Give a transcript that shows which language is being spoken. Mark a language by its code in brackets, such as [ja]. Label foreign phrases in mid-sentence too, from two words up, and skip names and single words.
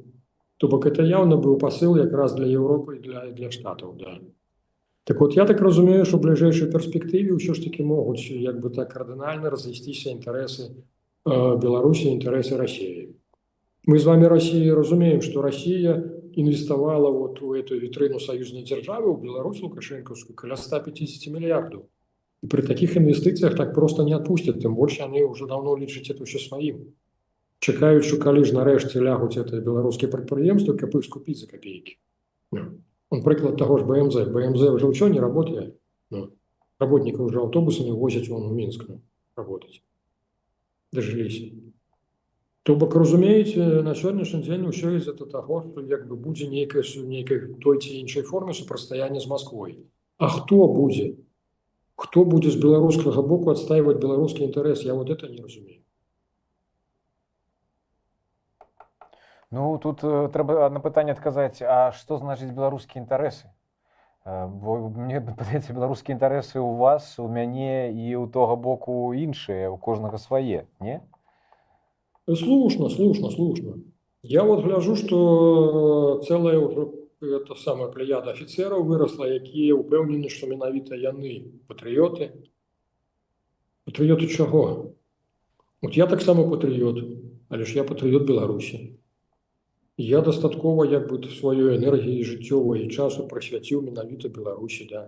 [be] То бок [ru] это явно [be] быў пасыл якраз для Еўропы і для Штатаў, да. Так вот, я так разумею, што ў бліжэйшай перспектыве ўсё ж такі могуць як бы так кардынальна разысціся інтарэсы Беларусі, інтарэсы Расіі. [ru] Мы з вами России разумеем, что Россия инвестовала вот в эту витрину союзной державы, в Беларусь лукашенковскую, каля 150 миллиардов. И при таких инвестициях так просто не отпустят, тем больше они уже давно лічаць это все своим. [be] Чекают, что калі ж нарэшце лягуць это беларускія прадпрыемствы, каб іх скупіць за копейки. [ru] Он приклад того же БМЗ. БМЗ уже все не работает. Работников уже автобусами возят вон в Минск работать. Дожились. [be] То бок, разумееце, на сённяшні дзень усё из-за таго, што як бы будзе нейкай той ці іншай форме супрацьстаяння з Масквой. А хто будзе? Хто будзе з беларускага боку адстаивать беларускі інтарэс? [ru] Я вот это не разумею. [be] Ну, тут трэба на пытанне адказаць, а што значыць беларускія інтарэсы? Бо мне падаецца, беларускія інтарэсы ў вас, у мяне і ў тога боку іншыя, у кожнага свае, не? Слушно. [ru] Я вот гляжу, что целая уже это самая плеяда офицеров выросла, [be] якія упэўнены, што менавіта яны патрыёты. Патрыёты чаго? Вот я таксама патрыёт, але ж я патрыёт Беларусі. Я дастаткова як бы сваёй энергіі жыццёвай і часу прысвяціў менавіта Беларусі, да.